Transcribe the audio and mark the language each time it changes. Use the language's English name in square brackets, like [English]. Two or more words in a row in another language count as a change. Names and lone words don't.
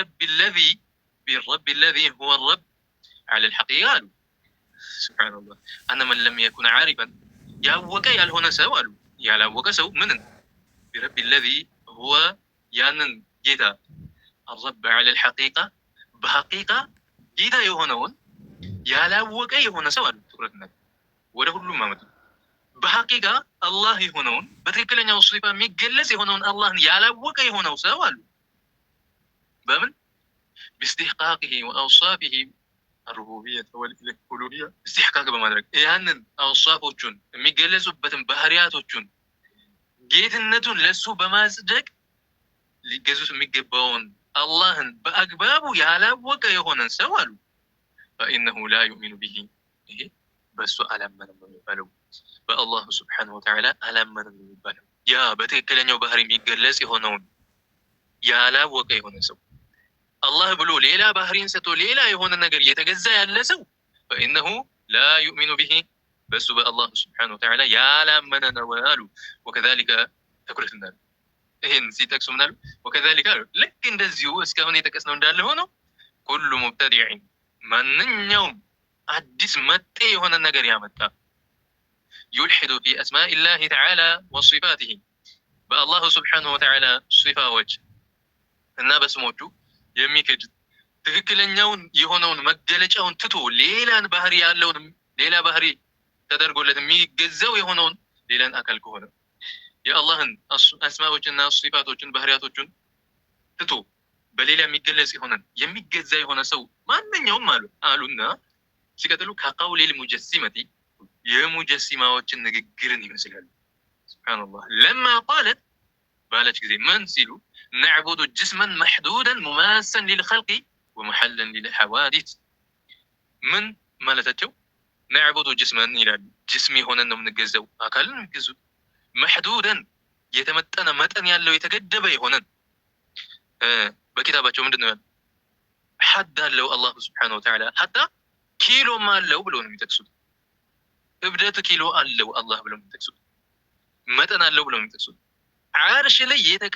[Arabic] بربي الذي هو رب على الحقيقة [Amharic] አሉ። ሱብሓነላህ። [Arabic] أن من لم يكن عارفا [Amharic] ያወቀ ያልሆነ ሰው አሉ ያላወቀ ሰው ምንን [Arabic] بربي الذي هو [Amharic] ያንን ጌታ [Arabic] الرب على الحقيقة [Amharic] በሐቂቃ ጌታ የሆነውን ያላወቀ የሆነ ሰው አሉ። ትኩረት ወደ ሁሉም አመጡ። በሐቂቃ አላህ የሆነውን በትክክለኛው ሲፋ የሚገለጽ የሆነውን አላህን ያላወቀ የሆነው ሰው አሉ በምን [Arabic] باستحقاقه وأوصافه الربوبية والألوهية استحقاق [Amharic] በማድረግ ያንን አውሳፎቹን የሚገለጹበትን ባህሪያቶቹን ጌትነቱን ለሱ በማጽደቅ ሊገዙት የሚገባውን አላህን በአግባቡ ያላወቀ የሆነን ሰው አሉ [Arabic] فإنه لا يؤمن به [Amharic] ይሄ በሱ አላመነም የሚባለው በአላህ [Arabic] سبحانه وتعالى [Amharic] አላመነም የሚባለው ያ በትክክለኛው ባህሪ የሚገለጽ የሆነውን ያላወቀ የሆነ ሰው አላህ ብሎ ሌላ ባህሪን ሰጥቶ ሌላ የሆነ ነገር እየተገዛ ያለ ሰው فإنه لا يؤمن به በሱ በአላህ [Arabic] سبحانه وتعالى [Amharic] ያላመነ ነው አሉ። وكذلك ተኩረትና ይሄን ሲጠቅሱ ምን አሉ? وكذلك አሉ ልክ እንደዚሁ እስካሁን የጠቀስነው እንዳለ ሆኖ [Arabic] كل مبتدع [Amharic] ማንኛውም አዲስ መጤ የሆነ ነገር ያመጣ [Arabic] يلحد في أسماء الله تعالى وصفاته [Amharic] በአላህ ሱብሓነሁ ወተዓላ ሲፋዎች እና በስሞቹ የሚክድ ትክክለኛውን የሆነውን መገለጫውን ትቶ ሌላን ባህሪ ያለውን ሌላ ባህሪ ተደርጎለት የሚገዛው የሆነውን ሌላን አካል ከሆነ የአላህን አስማዎችና ሲፋቶችን ባህሪያቶችን ትቶ በሌላ የሚገለጽ የሆነን የሚገዛ የሆነ ሰው ማንኛውም አሉና ሲቀጥሉ [Arabic] كقول المجسمة [Amharic] የሙጀሲማዎችን ንግግርን ይመስላሉ። ሱብሃንአላህ [Arabic] لما قالت [Amharic] ባለች ጊዜ ምን ሲሉ [Arabic] نعبد جسما محدودا مماسا للخلق ومحلا للحوادث [Amharic] من مالتاቸው [Arabic] نعبد جسما [Amharic] ይላሉ። ጅስም የሆነን ነው የምንገዛው፣ አካልን የሚገዙት محدودا የተመጠነ መጠን ያለው የተገደበ የሆነን በኪታባቸው ምንድነው ያለው? ሐድ አለው አላህ [Arabic] سبحانه وتعالى [Amharic] ሐታ ኪሎም አለው ብሎ ነው የሚጠቅሱት። እብደት ኪሎ አለው አላህ ብሎ ነው የሚጠቅሱት። መጠን አለው ብሎ ነው የሚጠቅሱት። ዓርሽ ላይ የተቀመጠ